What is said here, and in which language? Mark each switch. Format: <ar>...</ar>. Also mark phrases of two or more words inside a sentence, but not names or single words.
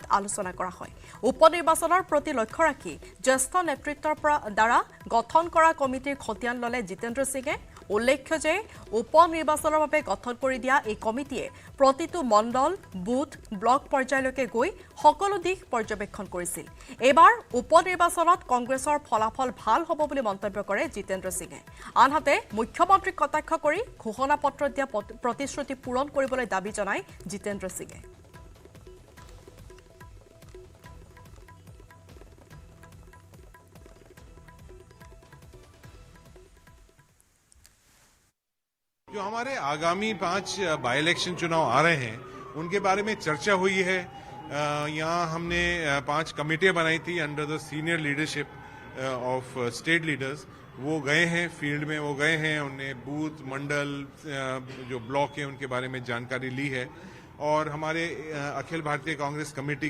<as>আলোচনা কৰা হয় উপ নিৰ্বাচনৰ প্ৰতি লক্ষ্য ৰাখি জ্যেষ্ঠ নেতৃত্বৰ দ্বাৰা গঠন কৰা কমিটিৰ খতিয়ান ললে জিতেন্দ্ৰ সিঙে উল্লেখ্য যে উপ নিৰ্বাচনৰ বাবে গঠন কৰি দিয়া এই কমিটিয়ে প্ৰতিটো মণ্ডল বুথ ব্লক পৰ্যায়লৈকে গৈ সকলো দিশ পৰ্যবেক্ষণ কৰিছিল এবাৰ উপ নিৰ্বাচনত কংগ্ৰেছৰ ফলাফল ভাল হ'ব বুলি মন্তব্য কৰে জিতেন্দ্ৰ সিঙে আনহাতে মুখ্যমন্ত্ৰীক কটাক্ষ কৰি ঘোষণা পত্ৰ দিয়া প্ৰতিশ্ৰুতি পূৰণ কৰিবলৈ দাবী জনায় জিতেন্দ্ৰ সিঙে</as> <hi>जो हमारे आगामी 5</hi> <en>by election</en> <hi>चुनाव आ रहे हैं उनके बारे में चर्चा हुई है यहाँ हमने 5 कमेटियां बनाई थी</hi> <en>under the senior leadership of state leaders</en> <hi>वो गए हैं फील्ड में वो गए हैं उन्हें बूथ मंडल जो ब्लॉक है उनके बारे में जानकारी ली है और हमारे अखिल भारतीय कांग्रेस कमेटी</hi>